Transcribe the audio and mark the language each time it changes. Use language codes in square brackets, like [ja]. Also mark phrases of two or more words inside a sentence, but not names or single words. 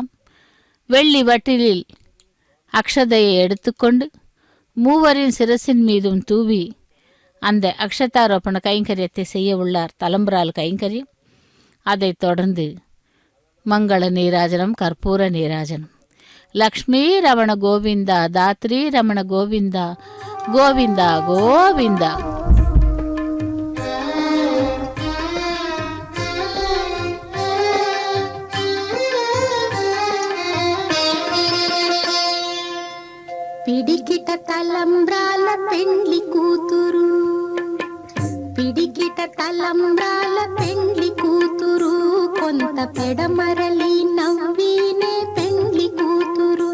[ta] வெள்ளி வட்டிலில் அக்ஷதையை எடுத்துக்கொண்டு மூவரின் சிரசின் மீதும் தூவி அந்த அக்ஷதாரோபண கைங்கரியத்தை செய்ய உள்ளார் தலம்புரால் கைங்கரியம். அதைத் தொடர்ந்து மங்கள நீராஜனம், கற்பூர நீராஜனம். லக்ஷ்மி ரமண கோவிந்தா தாத்ரி ரமண கோவிந்தா கோவிந்தா கோவிந்தா. [te] పిడికిట తలంబ్రాల పెండ్లి కూతురు, పిడికిట తలంబ్రాల పెండ్లి కూతురు, కొంత పెడమరలి నవ్వినే పెండ్లి కూతురు.